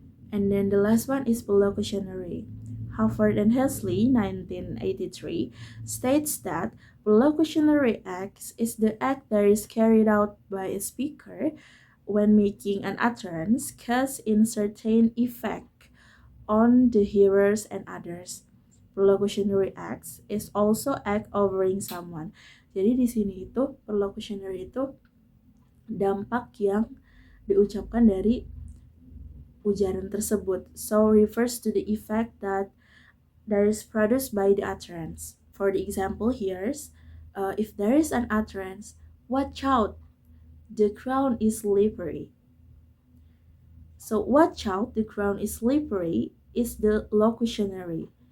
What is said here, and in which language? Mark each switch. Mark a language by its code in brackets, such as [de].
[en] And then the last one is prolocutionary. Harvard and Hesley 1983 states that prolocutionary act is the act that is carried out by a speaker when making an utterance causing certain effect on the hearers and others. Prolocutionary acts is also act offering someone. [id] Jadi di sini itu prolocutionary itu dampak yang diucapkan dari ujaran tersebut. [en] So refers to the effect that is produced by the utterance. For the example here's if there is an utterance, watch out, the ground is slippery. So watch out, the ground is slippery is the locutionary.